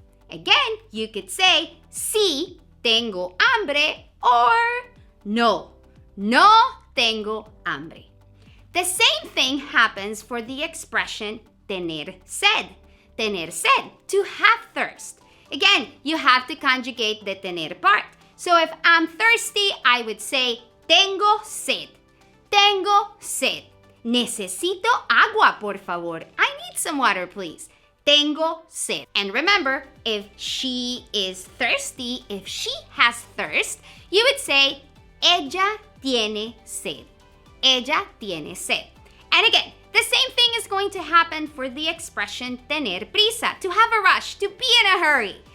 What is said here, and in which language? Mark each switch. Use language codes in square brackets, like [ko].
[en] Again, you could say, [es] sí tengo hambre, [en] or [es] no tengo hambre. [en] The same thing happens for the expression tener sed. Tener sed, to have thirst. Again, you have to conjugate the tener part. So if I'm thirsty, I would say, [es] tengo sed. Tengo sed. Necesito agua, por favor. [en] I need some water, please. [es] Tengo sed. [en] And remember, if she is thirsty, if she has thirst, you would say, [es] ella tiene sed. Ella tiene sed. [en] And again, the same thing is going to happen for the expression tener prisa, to have a rush, to be in a hurry.